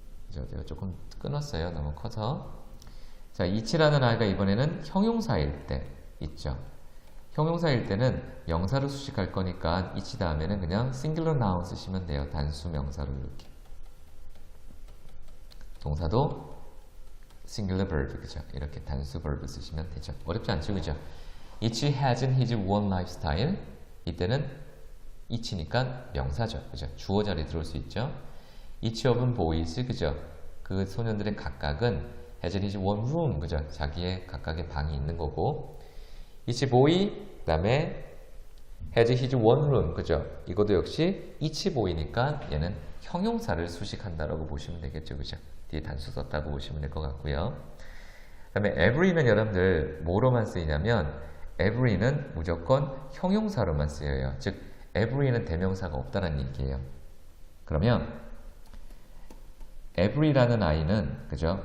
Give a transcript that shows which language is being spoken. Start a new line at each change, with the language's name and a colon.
Korean: 제가 조금 끊었어요. 너무 커서. 자, each라는 아이가 이번에는 형용사일 때 있죠. 형용사일 때는 명사를 수식할 거니까 each 다음에는 그냥 singular noun 쓰시면 돼요. 단수 명사로 이렇게. 동사도 singular verb, 그죠? 이렇게 단수 verb 쓰시면 되죠. 어렵지 않죠, 그죠?
English: Each has his own lifestyle.
Korean: 이때는 each니까 명사죠, 그죠? 주어 자리 들어올 수 있죠.
English: Each of them boys, 그죠?
Korean: 그 소년들의 각각은 has his own room, 그죠? 자기의 각각의 방이 있는 거고.
English: Each boy, 그 다음에 has his own room, 그죠?
Korean: 이것도 역시 each boy니까 얘는 형용사를 수식한다라고 보시면 되겠죠, 그죠? 뒤에 단수 썼다고 보시면 될 것 같고요. 그 다음에 every는 여러분들 뭐로만 쓰이냐면 every는 무조건 형용사로만 쓰여요. 즉 every는 대명사가 없다는 얘기예요. 그러면 every라는 아이는 그죠?